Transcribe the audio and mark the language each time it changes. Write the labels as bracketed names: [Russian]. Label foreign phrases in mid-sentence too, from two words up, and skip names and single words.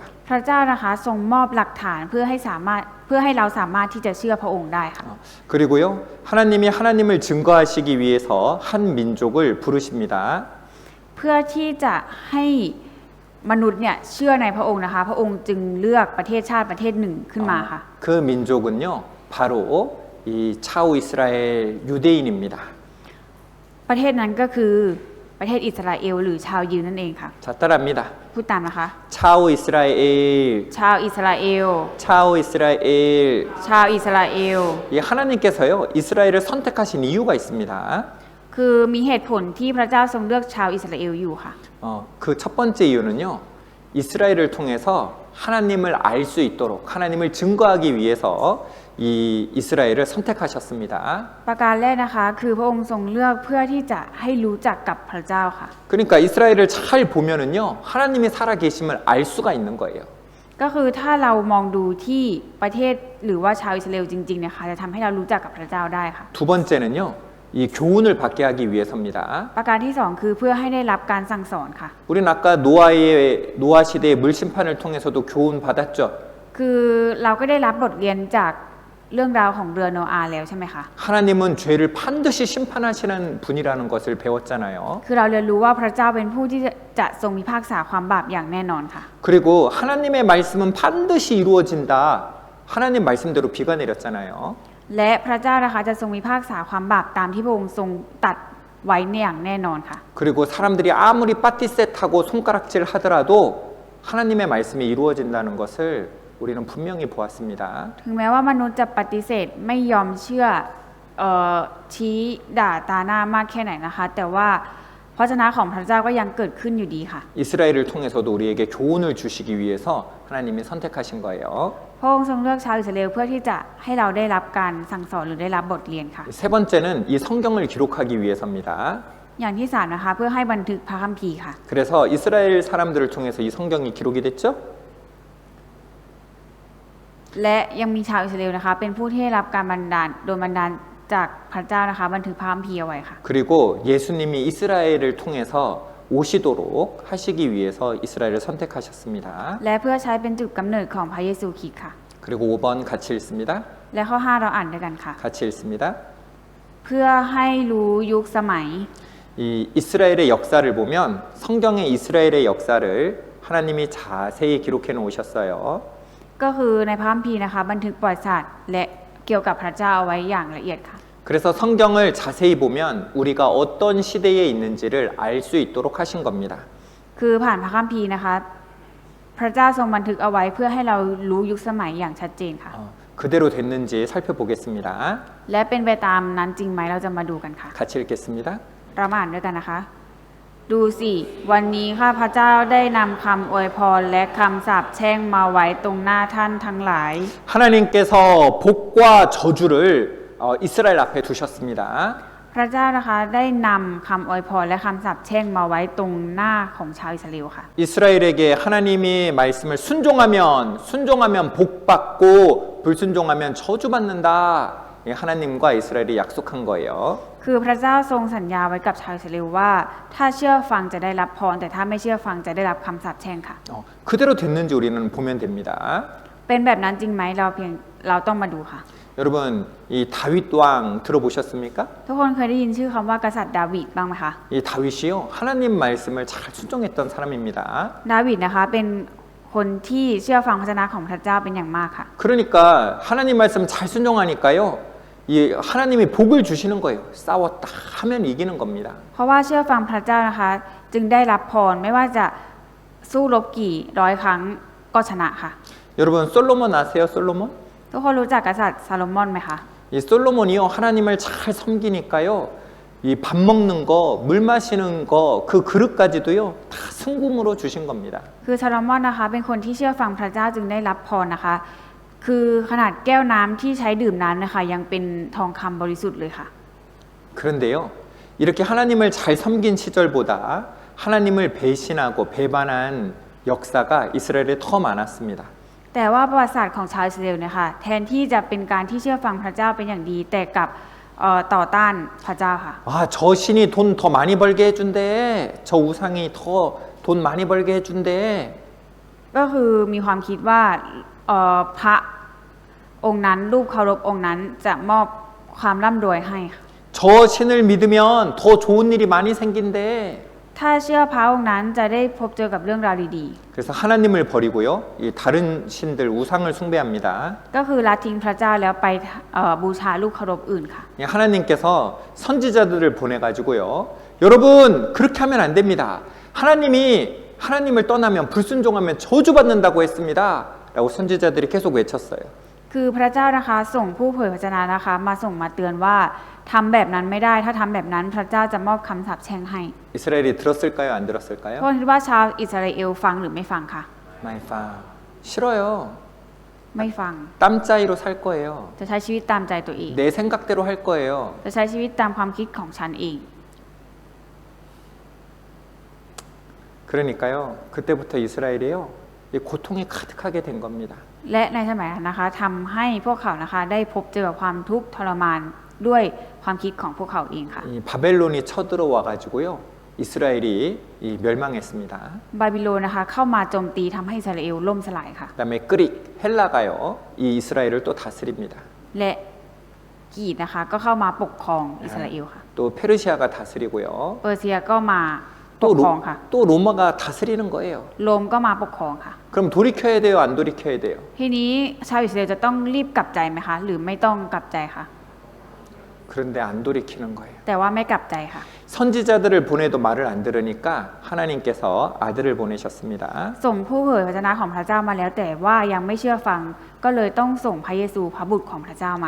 [Thai] พระเจ้านะคะทรงมอบหลักฐานเพื่อให้เราสามารถที่จะเชื่อพระองค์ได้ค่ะ [Korean] 그리고요, 하나님이 하나님을 증거하시기 위해서 한 민족을 부르십니다. [Thai] เพื่อที่จะให้มนุษย์เนี่ยเชื่อในพระองค์นะคะ พระองค์จึงเลือกประเทศชาติประเทศหนึ่งขึ้นมาค่ะ [Korean] 그 민족은요, 바로 이 차후 이스라엘 유대인입니다. [Thai] ประเทศนั้นก็คือประเทศอิสราเอลหรือชาวยิวนั่นเองค่ะ [Korean] 자, 따라합니다. [Thai] พูดตามนะคะ [Korean] 차후 이스라엘, [Thai] ชาวอิสราเอล [Korean] 차후 이스라엘. [Thai] ชาวอิสราเอล [Korean] 이 하나님께서요, 이스라엘을 선택하신 이유가 있습니다. [Thai] คือมีเหตุผลที่พระเจ้าทรงเลือกชาวอิสราเอลอยู่ค่ะ [Korean] 그 첫 번째 이유는요, 이스라엘을 통해서 하나님을 알 수 있도록 하나님을 증거하기 위해서 이 이스라엘을 선택하셨습니다. [Thai] ประการแรกนะคะคือพระองค์ทรงเลือกเพื่อที่จะให้รู้จักกับพระเจ้าค่ะ [Korean] 그러니까 이스라엘을 잘 보면은요, 하나님이 살아계심을 알 수가 있는 거예요. [Thai] ก็คือถ้าเรามองดูที่ประเทศหรือว่าชาวอิสราเอลจริงๆนะคะจะทำให้เรารู้จักกับพระเจ้าได้ค่ะ [Korean] 두 번째는요, 이 교훈을 받게 하기 위해서입니다. [Thai] ประการที่สองคือเพื่อให้ได้รับการสั่งสอนค่ะ [Korean] 우리는 아까 노아 시대의 물심판을 통해서도 교훈 받았죠. [Thai] คือเราก็ได้รับบทเรียนจากเรื่องราวของเรือโนอาห์แล้วใช่ไหมคะ [Korean] 하나님은 죄를 반드시 심판하시는 분이라는 것을 배웠잖아요. [Thai] คือเราเรียนรู้ว่าพระเจ้าเป็นผู้ที่จะทรงพิพากษาความบาปอย่างแน่นอนค่ะ [Korean] 그리고 하나님의 말씀은 반드시 이루어진다. 하나님 말씀대로 비가 내렸잖아요. [Thai] และพระเจ้านะคะจะทรงพิพากษาความบาปตามที่พระองค์ทรงตัดไว้อย่างแน่นอนค่ะ [Korean] 그리고 사람들이 아무리 빠띠셋하고 손가락질 하더라도 하나님의 말씀이 이루어진다는 것을 우리는 분명히 보았습니다. [Thai] ถึงแม้ว่ามนุษย์จะปฏิเสธไม่ยอมเชื่อชี้ด่าตาหน้ามากแค่ไหนนะคะ แต่ว่าพระชนะของพระเจ้าก็ยังเกิดขึ้นอยู่ดีค่ะ [Korean] 이스라엘을 통해서도 우리에게 교훈을 주시기 위해서 하나님이 선택하신 거예요. [Thai] พระองค์ทรงเลือกชาวอิสราเอลเพื่อที่จะให้เราได้รับการสั่งสอนหรือได้รับบทเรียนค่ะ [Korean] 세 번째는 이 성경을 기록하기 위해서입니다. [Thai] อย่างที่สามนะคะเพื่อให้บันทึกพระคัมภีร์ค่ะ [Korean] 그래서 이스라엘 사람들을 통해서 이 성경이 기록이 됐죠? [Thai] และยังมีชาวอิสราเอลนะคะเป็นผู้ที่ได้รับการโดนบันดาลจากพระเจ้านะคะบันทึกพระคัมภีร์เอาไว้ค่ะ [Korean] 그리고 예수님이 이스라엘을 통해서 오시도록 하시기 위해서 이스라엘을 선택하셨습니다. [Thai] และเพื่อใช้เป็นจุดกำเนิดของพระเยซูคริสต์ค่ะ [Korean] 그리고 5번 같이 읽습니다. [Thai] และข้อ 5 เราอ่านด้วยกันค่ะ [Korean] 같이 읽습니다. [Thai] เพื่อให้รู้ยุคสมัย [Korean] 이 이스라엘의 역사를 보면 성경의 이스라엘의 역사를 하나님이 자세히 기록해 놓으셨어요. [Thai] ก็คือในพระคัมภีร์นะคะบันทึกประวัติศาสตร์และเกี่ยวกับพระเจ้าเอาไว้อย่างละเอียดค่ะ [Korean] 그래서 성경을 자세히 보면 우리가 어떤 시대에 있는지를 알 수 있도록 하신 겁니다. [Thai] คือผ่านพระคัมภีร์นะคะพระเจ้าทรงบันทึกเอาไว้เพื่อให้เรารู้ยุคสมัยอย่างชัดเจนค่ะ [Korean] 그대로 됐는지 살펴보겠습니다. [Thai] และเป็นไปตามนั้นจริงไหมเราจะมาดูกันค่ะ [Korean] 같이 읽겠습니다. [Thai] เรามาอ่านด้วยกันนะคะ ดูสิวันนี้ข้าพระเจ้าได้นำคำอวยพรและคำสาปแช่งมาไว้ตรงหน้าท่านทั้งหลาย [Korean] 하나님께서 복과 저주를 이스라엘 앞에 두셨습니다. [Thai] พระเจ้านะคะได้นำคำอวยพรและคำสาปแช่งมาไว้ตรงหน้าของชาวอิสราเอลค่ะ [Korean] 이스라엘에게 하나님이 말씀을 순종하면 복 받고 불순종하면 저주받는다. 하나님과 이스라엘이 약속한 거예요. [Thai] คือพระเจ้าทรงสัญญาไว้กับชาวอิสราเอลว่าถ้าเชื่อฟังจะได้รับพรแต่ถ้าไม่เชื่อฟังจะได้รับคำสาปแช่งค่ะ [Korean] 그대로 됐는지 우리는 보면 됩니다. [Thai] เป็นแบบนั้นจริงไหมเราต้องมาดูค่ะ [Korean] 여러분 이 다윗 왕 들어보셨습니까? [Thai] ทุกคนเคยได้ยินชื่อคำว่ากษัตริย์ดาวิดบ้างไหมคะ [Korean] 이 다윗이요 하나님 말씀을 잘 순종했던 사람입니다. [Thai] ดาวิดนะคะเป็นคนที่เชื่อฟังพระชนะของพระเจ้าเป็นอย่างมากค่ะ [Korean] 그러니까 하나님 말씀 잘 순종하니까요. 이 하나님이 복을 주시는 거예요. 싸웠다 하면 이기는 겁니다. [Thai] เพราะว่าเชื่อฟังพระเจ้านะคะจึงได้รับพรไม่ว่าจะสู้รบกี่ร้อยครั้งก็ชนะค่ะ [Korean] 여러분 솔로몬 아세요? 솔로몬? [Thai] ทุกคนรู้จักกษัตริย์ซาโลมอนไหมคะ [Korean] 이 솔로몬이요 하나님을 잘 섬기니까요. 이 밥 먹는 거, 물 마시는 거, 그 그릇까지도요 다 순금으로 주신 겁니다. [Thai] คือซาโลมอนนะคะเป็นคนที่เชื่อฟังพระเจ้าจึงได้รับพรนะคะ คือขนาดแก้วน้ำที่ใช้ดื่มน้ำนะคะยังเป็นทองคำบริสุทธิ์เลยค่ะ [Korean] 그런데요 이렇게 하나님을 잘 섬긴 시절보다 하나님을 배신하고 배반한 역사가 이스라엘에 더 많았습니다. [Thai] แต่ว่าประวัติศาสตร์ของชาวอิสราเอลเนี่ยค่ะแทนที่จะเป็นการที่เชื่อฟังพระเจ้าเป็นอย่างดีแต่กลับต่อต้านพระเจ้าค่ะ [Korean] 저 신이 돈 더 많이 벌게 해준대. 저 우상이 더 돈 많이 벌게 해준대. [Thai] ก็คือมีความคิดว่าพระองค์นั้นรูปเคารพองค์นั้นจะมอบความร่ำรวยให้ค่ะ [Korean] 저 신을 믿으면 더 좋은 일이 많이 생긴대. [Thai] ถ้าเชื่อพระองค์นั้นจะได้พบเจอกับเรื่องราวดี [Korean] 그래서 하나님을 버리고요. 이 다른 신들 우상을 숭배합니다. [Thai] ๆ ก็คือละทิ้งพระเจ้าแล้วไปบูชารูปเคารพอื่นค่ะ [Korean] 하나님께서 선지자들을 보내가지고요. 여러분 그렇게 하면 안 됩니다. 하나님을 떠나면 불순종하면 저주받는다고 했습니다. 라고 선지자들이 계속 외쳤어요. [Thai] คือพระเจ้านะคะส่งผู้เผยพระชนะนะคะมาส่งมาเตือนว่าทำแบบนั้นไม่ได้ถ้าทำแบบนั้นพระเจ้าจะมอบคำสาปแช่งให้ [Korean] 이스라엘이 들었을까요? 안 [Thai] เพ [Korean] 들었을까요? [Thai] ราะคิดว่าชาวอิสราเอลฟังหรือไม่ฟังค่ะ [Korean] 마이파 싫어요. [Thai] ไม่ฟัง [Korean] 땀짜이로 살 거예요. [Thai] จะใช้ชีวิตตามใจตัวเอง [Korean] 내 생각대로 할 거예요. [Thai] จะใช้ชีวิตตามความคิดของฉันเอง [Korean] 그러니까요. 그때부터 이스라엘이요. 이 고통이 가득하게 된 겁니다. [Thai] และในสมัยนั้นนะคะทำให้พวกเขานะคะได้พบเจอกับความทุกข์ทรมานด้วยความคิดของพวกเขาเองค่ะ [Korean] 이 바벨론이 쳐들어와 가지고요. 이스라엘이 멸망했습니다. [Thai] บาบิโลนนะคะเข้ามาโจมตีทำให้อิสราเอลล่มสลายค่ะ [Korean] 그다음에 그릭 헬라가요. 이 이스라엘을 또 다스립니다. [Thai] และกีดนะคะก็เข้ามาปกครองอิสราเอลค่ะ [Korean] 또 페르시아가 다스리고요. [Thai] เปอร์เซียก็มาปกครองค่ะ [Korean] 또 로마가 다스리는 거예요. [Thai] โรมก็มาปกครองค่ะ [Korean] 그럼 돌이켜야 돼요? 안 돌이켜야 돼요? [Thai] ทีนี้ชาวอิสราเอลจะต้องรีบกลับใจไหมคะหรือไม่ต้องกลับใจคะ [Korean] 그런데 안 돌이키는 거예요. [Thai] แต่ว่าไม่กลับใจค่ะ [Korean] 선지자들을 보내도 말을 안 들으니까 하나님께서 아들을 보내셨습니다. [Thai] ส่งผู้เผยพระชนะของพระเจ้ามาแล้วแต่ว่ายังไม่เชื่อฟังก็เลยต้องส่งพระเยซูพระบุตรของพระเจ้ามาค่ะ